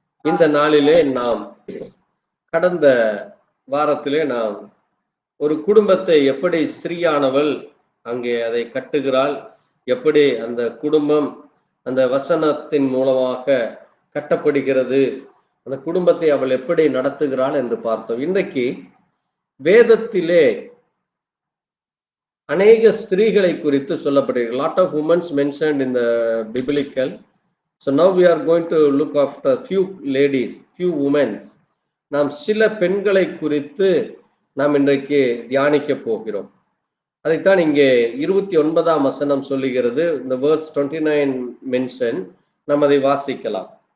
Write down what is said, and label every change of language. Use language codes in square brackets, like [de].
[ta] இந்த நாளிலே நாம் கடந்த வாரத்திலே நாம் ஒரு குடும்பத்தை எப்படி ஸ்திரீயானவள் அங்கே அதை கட்டுகிறாள், எப்படி அந்த குடும்பம் அந்த வசனத்தின் மூலமாக கட்டப்படுகிறது, அந்த குடும்பத்தை அவள் எப்படி நடத்துகிறாள் என்று பார்த்தோம். இன்றைக்கு வேதத்திலே அநேக ஸ்திரீகளை குறித்து சொல்லப்படுகிறது. [en] lot of women mentioned in the biblical. So now we are going to look after few ladies, few women. [ta] நாம் சில பெண்களை குறித்து நாம் இன்றைக்கு தியானிக்க போகிறோம். அதைத்தான் இங்கே 29ஆம் வசனம் சொல்லுகிறது. இந்த [en] verse 29 mention [ta] நாம் அதை வாசிக்கலாம்.